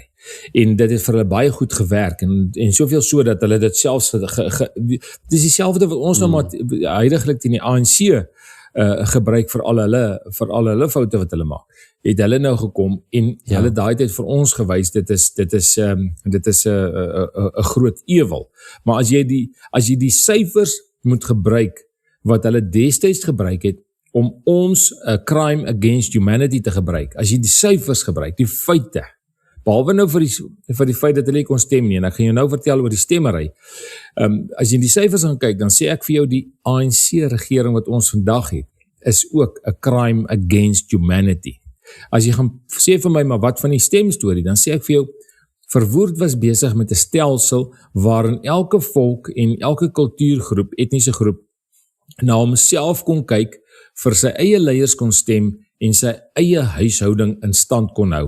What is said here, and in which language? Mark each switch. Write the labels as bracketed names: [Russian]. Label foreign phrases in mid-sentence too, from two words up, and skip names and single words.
[Afrikaans] En dit het vir hulle baie goed gewerk, en soveel so dat hulle dit selfs dit is dieselfde wat ons nou maar huidiglik teen die ANC gebruik vir al hulle foute wat hulle maak. Het hulle nou gekom en hulle daai tyd vir ons gewys, dit is 'n groot ewel. Maar as jy die syfers moet gebruik wat hulle destyds gebruik het om ons [English] crime against humanity [Afrikaans] te gebruik, as jy die syfers gebruik, die feite, behalwe nou vir die feit dat hulle kon stem nie, en ek gaan jou nou vertel oor die stemmery. As jy die syfers gaan kyk, dan sê ek vir jou die ANC regering wat ons vandag het, is ook 'n [English] crime against humanity. [Afrikaans] As jy gaan sê vir my, maar wat van die stemstorie, dan sê ek vir jou, Verwoerd was besig met 'n stelsel waarin elke volk en elke kultuurgroep, etniese groep, na homself kon kyk, vir sy eie leiers kon stem en sy eie huishouding in stand kon hou.